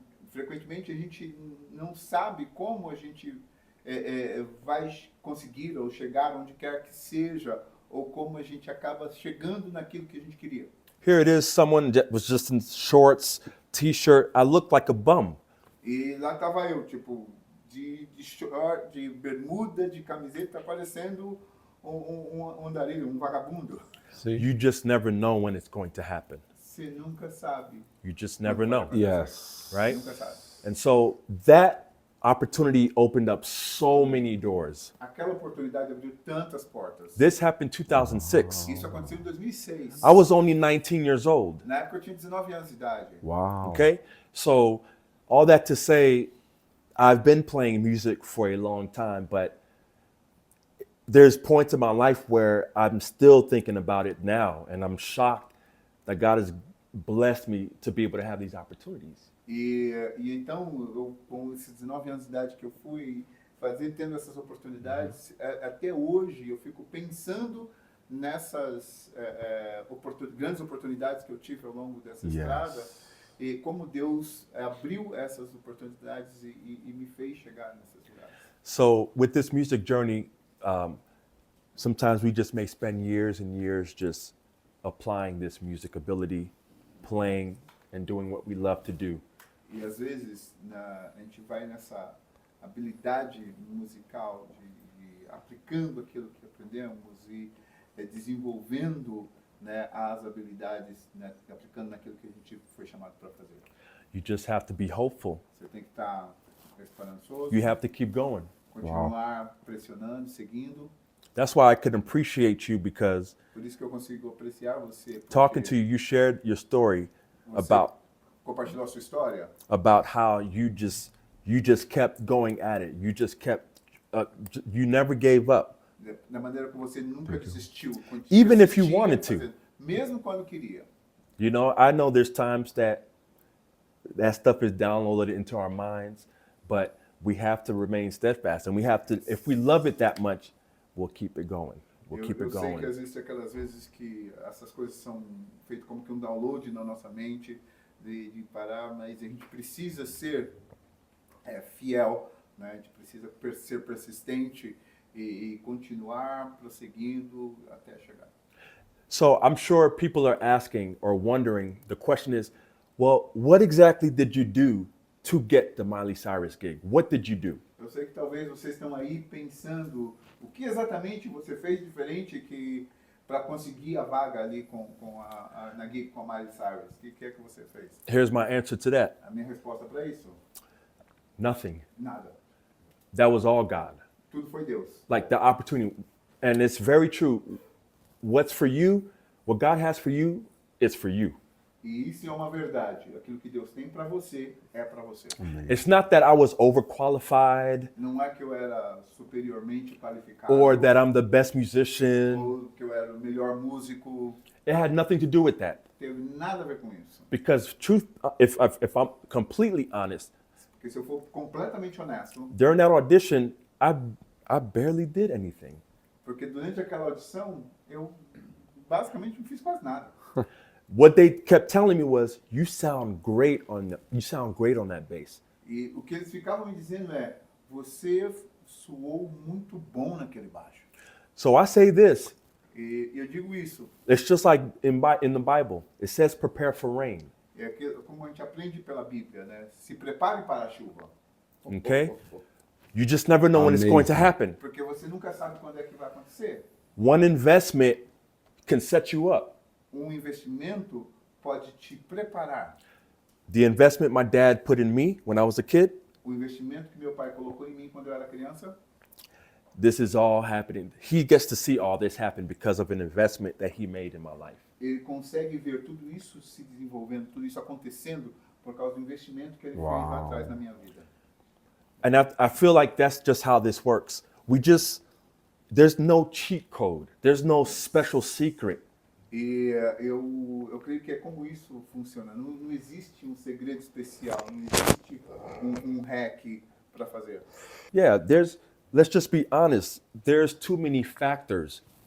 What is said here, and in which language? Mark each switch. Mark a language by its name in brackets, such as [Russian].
[Portuguese] Frequentemente a gente não sabe como a gente vai conseguir ou chegar onde quer que seja, ou como a gente acaba chegando naquilo que a gente queria. [English] Here it is, someone that was just in shorts, t-shirt. I looked like a bum. [Portuguese] E lá estava eu, tipo, de short, de bermuda, de camiseta, parecendo um andarilho, um vagabundo. [English] You just never know when it's going to happen. [Portuguese] Você nunca sabe. [English] You just never know, Yes. right? [Portuguese] Nunca sabe. [English] And so that opportunity opened up so many doors. [Portuguese] Aquela oportunidade abriu tantas portas. [English] This happened in 2006. [Portuguese] Isso aconteceu em 2006. [English] I was only 19 years old, [Portuguese] Na época eu tinha 19 anos de idade. [English] Wow. okay? So all that to say, I've been playing music for a long time, but there's points in my life where I'm still thinking about it now, and I'm shocked that God has blessed me to be able to have these opportunities. [Portuguese] E então, eu, com esses 19 anos de idade que eu fui tendo essas oportunidades, até hoje eu fico pensando nessas grandes oportunidades que eu tive ao longo dessa [English] Yes. [Portuguese] estrada, e como Deus abriu essas oportunidades e me fez chegar nessas lugares. [English] So with this music journey, sometimes we just may spend years and years just applying this music ability, playing and doing what we love to do. [Portuguese] E às vezes a gente vai nessa habilidade musical de aplicando aquilo que aprendemos e desenvolvendo, né, as habilidades, né, aplicando naquilo que a gente foi chamado para fazer. [English] You just have to be hopeful. [Portuguese] Você tem que estar esperançoso, [English] You have to keep going. [Portuguese] continuar pressionando, seguindo. [English] That's why I could appreciate you, because [Portuguese] Por isso que eu consigo apreciar você. porque [English] talking to you, you shared your story [Portuguese] você [English] about [Portuguese] compartilhou a sua história, [English] how you just kept going at it. You just kept you never gave up. [Portuguese] da maneira que você nunca desistiu. [English] Even if you [Portuguese] persistia [English] wanted to. [Portuguese] fazendo, mesmo quando queria. [English] You know, I know there's times that stuff is downloaded into our minds, but we have to remain steadfast, and we have to, if we love it that much, we'll keep it going. We'll keep [Portuguese] Eu [English] it [Portuguese] sei que [English] going. [Portuguese] existem aquelas vezes que essas coisas são feitas como que um download na nossa mente, de parar, mas a gente precisa ser fiel, né? A gente precisa ser persistente e continuar prosseguindo até chegar. [English] So I'm sure people are asking or wondering, the question is, well, what exactly did you do to get the Miley Cyrus gig? What did you do? [Portuguese] Eu sei que talvez vocês estão aí pensando o que exatamente você fez diferente que para conseguir a vaga ali na gig com a Miley Cyrus? O que é que você fez? [English] Here's my answer to that. [Portuguese] A minha resposta para isso? [English] Nothing. [Portuguese] Nada. [English] That was all God. [Portuguese] Tudo foi Deus. [English] Like the opportunity. And it's very true. What's for you, what God has for you, it's for you. [Portuguese] E isso é uma verdade. Aquilo que Deus tem para você, é para você. [English] It's not that I was overqualified [Portuguese] Não é que eu era superiormente qualificado. [English] or that I'm the best musician. [Portuguese] Ou que eu era o melhor músico. [English] It had nothing to do with that. [Portuguese] Teve nada a ver com isso. [English] Because truth, if I'm completely honest, [Portuguese] Porque se eu for completamente honesto, [English] during that audition, I barely did anything. [Portuguese] porque durante aquela audição, eu basicamente não fiz quase nada. [English] What they kept telling me was, "You sound great on that bass." [Portuguese] E o que eles ficavam me dizendo é, você soou muito bom naquele baixo. [English] So I say this. [Portuguese] E eu digo isso, [English] It's just like in the Bible. It says, "Prepare for rain." [Portuguese] é como a gente aprende pela Bíblia, né? Se prepare para a chuva. [English] Okay? You just never know when it's going to happen. [Portuguese] Porque você nunca sabe quando é que vai acontecer. [English] One investment can set you up. [Portuguese] Investimento pode te preparar. [English] The investment my dad put in me when I was a kid, [Portuguese] O investimento que meu pai colocou em mim quando eu era criança, [English] this is all happening. He gets to see all this happen because of an investment that he made in my life. [Portuguese] ele consegue ver tudo isso se desenvolvendo, tudo isso acontecendo por causa do investimento que ele fez lá atrás na minha vida. [English] And I feel like that's just how this works. There's no cheat code. There's no special secret. [Portuguese] E eu creio que é como isso funciona. Não existe um segredo especial, não existe um hack para fazer. [English] Yeah, let's just be honest. There's too many factors